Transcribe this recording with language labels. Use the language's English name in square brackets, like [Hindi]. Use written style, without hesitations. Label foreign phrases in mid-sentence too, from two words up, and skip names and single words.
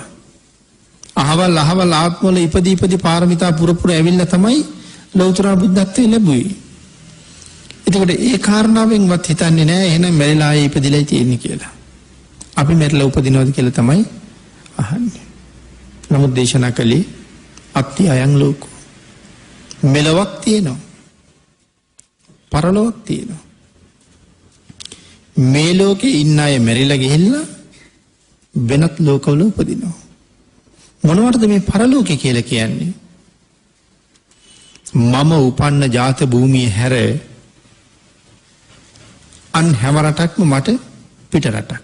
[Sinhala] අහවල් ආත්මවල ඉපදී පාරමිතා පුරපුර ඇවිල්ලා තමයි ලෞතර බුද්ධත්වයේ ලැබුවේ. එතකොට ඒ කාරණාවෙන්වත් හිතන්නේ නැහැ එහෙනම් මැරිලා ආයේ ඉපදිලා තියෙන්නේ කියලා. අපි මැරිලා උපදිනවද කියලා තමයි අහන්නේ. නමුත් දේශනා කළේ [Pali] අත්ති අයං ලෝකෝ. [Sinhala] මෙලොවක් තියෙනවා. පරලොවක් තියෙනවා. මේ ලෝකේ ඉන්න අය මැරිලා ගිහිල්ලා වෙනත් ලෝකවල උපදිනවා. මොනවටද මේ පරලෝකේ කියලා කියන්නේ? මම උපන්න ජාත භූමිය හැර අන් හැම රටක්ම මට පිට රටක්.